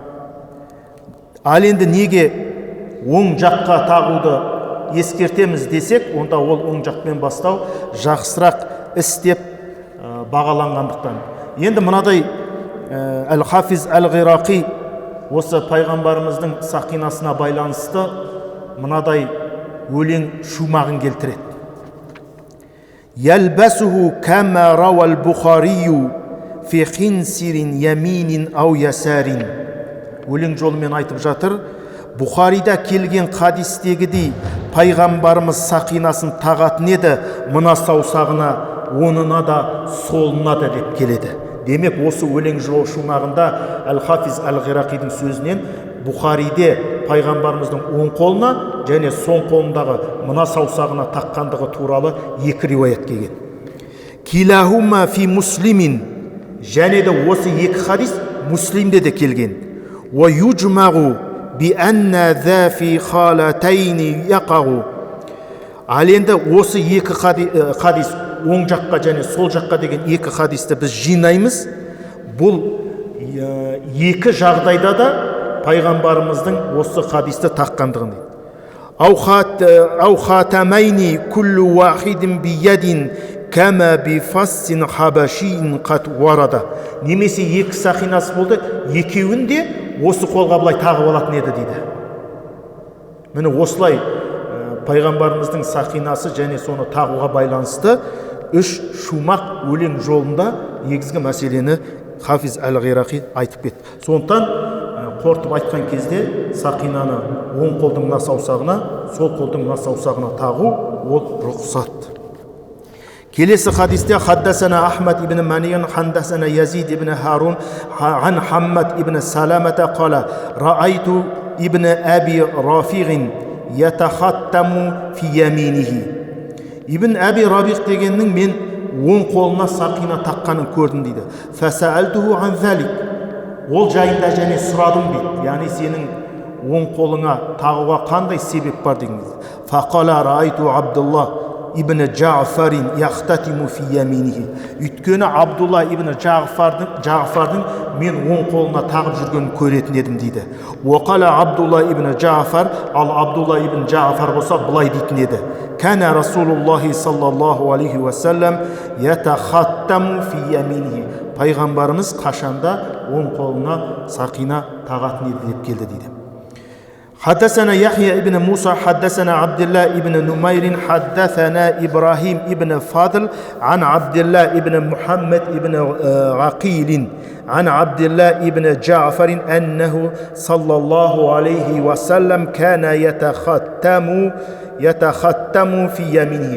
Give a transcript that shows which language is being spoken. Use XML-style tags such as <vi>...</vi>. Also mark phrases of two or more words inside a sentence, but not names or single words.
<kk>Ал енді неге оң жаққа тағуды ескертеміз десек, онда ол оң жақпен бастау жақсырақ іс деп бағаланғандықтан. Енді мынадай Әл-Хафиз Әл-Ғирақи осы пайғамбарымыздың сақинасына байланысты мынадай өлең шумағын келтіреді.</kk> <ar>يلبسه كما روى البخاري في خنصر يمين أو يسار.</ar> <kk>Өлең жолымен айтып жатыр, Бұхарида келген хадистегідей пайғамбарымыз сақинасын тағатын еді, мына саусағына, онына да, солына да деп келеді. Демек, осы өлең шумағында Әл-Хафиз Әл-Ғирақидің сөзінен Бұхариде пайғамбарымыздың оң қолына және соң қолындағы мына саусағына таққандығы туралы 2 риуаят келген.</kk> <ar>كلاهما في مسلم,</ar> <kk>және де осы 2 хадис Муслимде де келген.</kk> <ar>ويجمع بأن ذا في حالتين يقع.</ar> <kk>Ал енді осы 2 хадис оң жаққа және сол жаққа деген 2 хадисті біз жинаймыз. Бұл 2 жағдайда да пайғамбарымыздың осы хадисті таққандығын дейді.</kk> <ar>أو خاتمين كل واحد بيد كما بفص حبشي قد ورد.</ar> <kk>Немесе 2 сақинасы болды, екеуін де осы қолға былай тағып алатын еді дейді. Міне осылай пайғамбарымыздың сақинасы және соны тағуға байланысты 3 шумақ өлең жолында негізгі мәселені Хафиз әл-Ғирақи айтып кетті. Сондықтан қортып айтқан кезде сақинаны оң қолдың мына саусағына, сол қолдың мына саусағына тағу ол рұқсат. Келесі хадисте</kk> <ar>حدثنا أحمد بن منيع حدثنا يزيد بن هارون عن حماد بن سلمة قال رأيت ابن أبي رافع يتختم في يمينه.</ar> <kk>Ибн Аби Рафиғ дегеннің мен оң қолына сақина таққанын көрдім дейді.</kk> <ar>فسألته عن ذلك.</ar> <kk>Ол жайында және сұрадым дейді. Яғни сенің оң қолыңа тағуға қандай себеп бар деген.</kk> <ar>فقال رأيت عبد الله بن جعفر يتختم في يمينه.</ar> <kk>Өйткені Абдулла ибн Джафардың мен оң қолына тағып жүргенін көретін едім дейді.</kk> <ar>وقال عبد الله بن جعفر,</ar> <kk>ал Абдулла ибн Джафар болса былай дейтін еді.</kk> <ar>كان رسول الله صلى الله عليه وسلم يتختم في يمينه.</ar> <kk>Пайғамбарымыз қашанда оң қолына сақина тағатын еді деп келді дейді.</kk> <ar>حدثنا يحيى ابن موسى حدثنا عبد الله ابن نمير حدثنا إبراهيم ابن فاضل عن عبد الله ابن محمد ابن عقيل عن عبد الله ابن جعفر أنه صلى الله عليه وسلم كان يتختم في يمينه.</ar>